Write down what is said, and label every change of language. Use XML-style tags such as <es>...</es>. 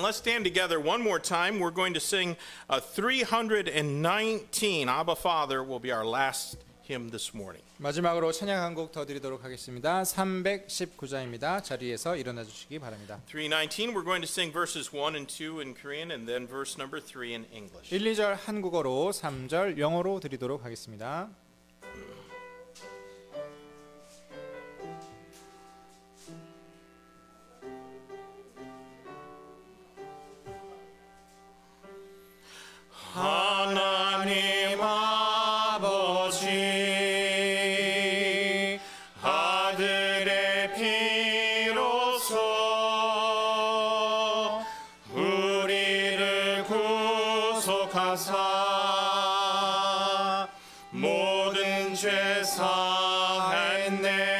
<en>Let's stand together one more time. We're going to sing 319. Abba Father will be our last hymn this morning.</en> <ko>마지막으로 찬양 한 곡 더 드리도록 하겠습니다. 319장입니다. 자리에서 일어나 주시기 바랍니다.</ko> <en>319, we're going to sing verses 1 and 2 in Korean and then verse number 3 in English.</en> <ko>1, 2절 한국어로 3절 영어로 드리도록 하겠습니다. 하나님 아버지 아들의 피로써 우리를 구속하사 모든 죄 사했네.</ko>